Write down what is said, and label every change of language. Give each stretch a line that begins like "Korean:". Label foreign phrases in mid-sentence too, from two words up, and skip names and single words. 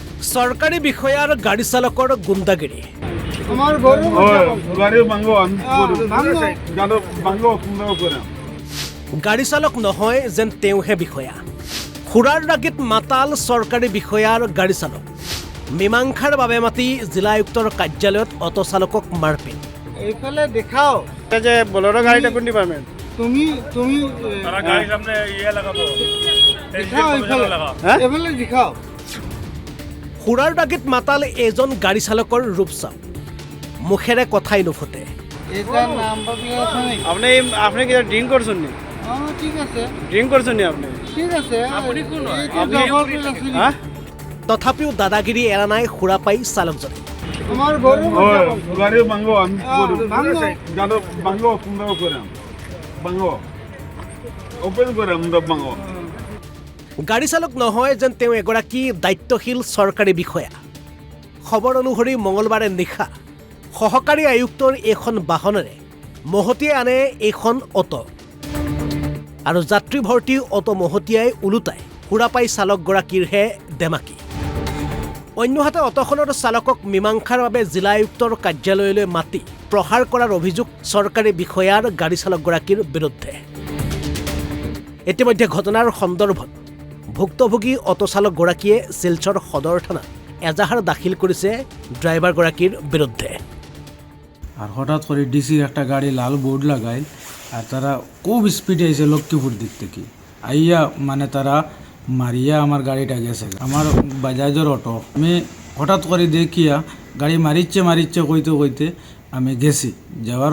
Assamese: সরকারি বিষয়ার গাড়ি চালকৰ গুণ্ডাগিৰি
Bangla: আমার গরু গাড়ি ভাঙো ভাঙো করে
Assamese: গাড়ি চালক নহয় যেন তেওঁহে বিষয়া খুৰাৰ ৰাগিত মাতাল চৰকাৰী বিষয়াৰ গাড়ী চালক মীমাংসাৰ বাবে মাতি জিলা আয়ুক্তৰ কাৰ্যালয়ত অটো চালকক মাৰপিট এইফালে দেখাও
Bangla: যে বলেরো গাড়িটা কোন ডিপার্টমেন্ট তুমি তুমি তারা গাড়ির সামনে ইয়ে লাগাবো
Assamese: দেখাও এইফালে এইফালে দেখাও খুৰাৰ ৰাগিত মাতাল এজন গাড়ী চালকৰ ৰূপ চাওক মুখেৰে কথাই নুফুটে এটার নাম্বার প্লেট আছে নাকি
Bangla: আপনি আপনি কি ড্রিঙ্ক করছেন নি ঠিক আছে ড্রিঙ্ক করছেন নি আপনি ঠিক আছে আপনি কোন আপনি নাম্বার প্লেট আছে হ্যাঁ
Assamese: তথাপিও দাদাগিৰি এৰা নাই খুৰা পাই চালকজনে
Bangla: আমার গরু গাড়ি ভাঙো ভাঙো করে ভাঙো ওপেন করে ভাঙো
Assamese: গাড়ী চালক নহয় যেন তেওঁ এগৰাকী দায়িত্বশীল চৰকাৰী বিষয়া খবৰ অনুসৰি মঙলবাৰে নিশা সহকাৰী আয়ুক্তৰ এখন বাহনেৰে মহতিয়াই আনে এইখন অটো আৰু যাত্ৰী ভৰ্তি অটো মহতিয়াই ওলোটাই সুৰাপাই চালকগৰাকীৰহে দেমাকি অন্যহাতে অটোখনৰ চালকক মীমাংসাৰ বাবে জিলা আয়ুক্তৰ কাৰ্যালয়লৈ মাতি প্ৰহাৰ কৰাৰ অভিযোগ চৰকাৰী বিষয়াৰ গাড়ী চালকগৰাকীৰ বিৰুদ্ধে ইতিমধ্যে ঘটনাৰ সন্দৰ্ভত ভুক্তভোগী অটো চালকগৰাকীয়ে শিলচৰ সদৰ থানাত এজাহাৰ দাখিল কৰিছে ড্ৰাইভাৰগৰাকীৰ বিৰুদ্ধে
Bangla: আর হঠাৎ করে ডিসির একটা গাড়ি লাল বোর্ড লাগায় আর তারা খুব স্পিডে এসে লক্ষ্মীপুর দিক থেকে আইয়া মানে তারা মারিয়া আমার গাড়িটা গেছে আমার বাজাজের অটো আমি হঠাৎ করে দেখিয়া গাড়ি মারিচ্ছে কইতে আমি গেছি যাওয়ার